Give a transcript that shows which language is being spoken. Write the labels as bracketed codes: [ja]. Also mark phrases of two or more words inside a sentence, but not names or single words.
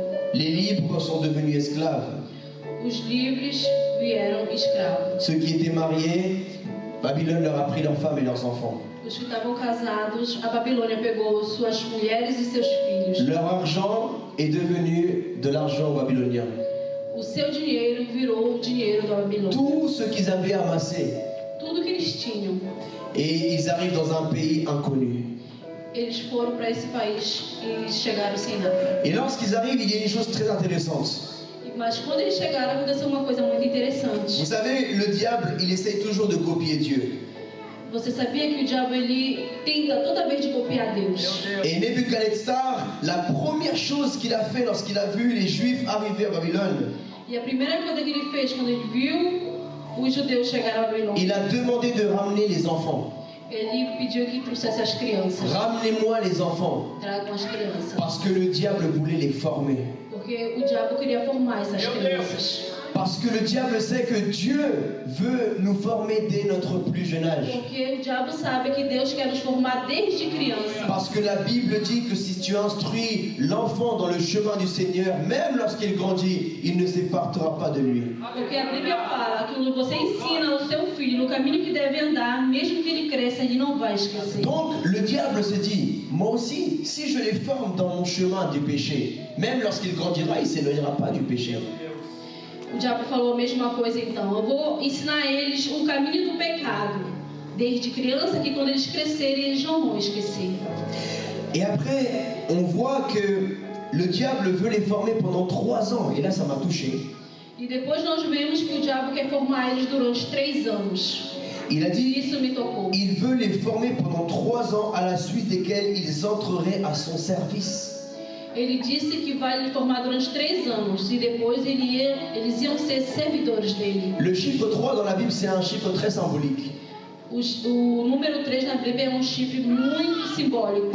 [fr] Les libres sont devenus esclaves. [pt] Os livres vieram escravos. [fr] Ceux qui étaient mariés, Babylone leur a pris leurs femmes et leurs enfants. [pt] Os que estavam casados, a Babilônia pegou suas mulheres e seus filhos. [fr] Leur argent est devenu de l'argent babylonien. [pt] O seu dinheiro virou o dinheiro da Babilônia. [fr] Tout ce qu'ils avaient amassé. [pt] Tudo que eles tinham. [fr] Et ils arrivent dans un pays inconnu. [pt] Eles foram para esse país e chegaram sem nada. [fr] Et lorsqu'ils arrivent, il y a une chose très intéressante. [pt] Mas quando eles chegaram, aconteceu uma coisa muito interessante. [fr] Vous savez, le diable, il essaye toujours de copier Dieu. [pt] Você sabia que o diabo ele tenta toda vez de copiar Deus? [fr] Et Nebuchadnezzar, la première chose qu'il a fait lorsqu'il a vu les Juifs arriver à Babylone, [pt] E a primeira coisa que ele fez quando ele viu os judeus chegarem a Babilônia, [fr] il a demandé de ramener les enfants. [pt] ele pediu que trouxesse as crianças. [fr] Ramenez-moi les enfants. [pt] Tragam as crianças. [fr] Parce que le diable voulait les former. [pt] Porque o diabo queria formar essas crianças. [fr] Parce que le diable sait que Dieu veut nous former dès notre plus jeune âge. [pt] Porque o diabo sabe que Deus quer nos formar desde criança. [fr] Parce que la Bible dit que si tu instruis l'enfant dans le chemin du Seigneur, même lorsqu'il grandit, il ne s'épartera pas de lui. [pt] Porque a Bíblia fala que quando você ensina ao seu filho no caminho que deve andar, mesmo que ele cresça, ele não vai esquecer. [fr] Donc le diable se dit, moi aussi, si je les forme dans mon chemin du péché, même lorsqu'il grandira, il ne s'éloignera pas du péché. [pt] O diabo falou a mesma coisa então. Eu vou ensinar eles o caminho do pecado. Desde criança, que quando eles crescerem, eles não vão esquecer. [fr] Et après, on voit que le diable veut les former pendant 3 ans. Et là, ça m'a touché. [pt] E depois nós vemos que o diabo quer formar eles durante 3 anos. [fr] Il a dit, [pt] Isso me tocou. [fr] il veut les former pendant 3 ans, à la suite desquels ils entreraient à son service. [pt] Ele disse que vai lhe formar durante 3 anos. E depois eles iam ser servidores dele. [fr] Le chiffre 3 dans la Bible, c'est un chiffre très symbolique. [pt] O número 3 na Bíblia é chifre muito simbólico.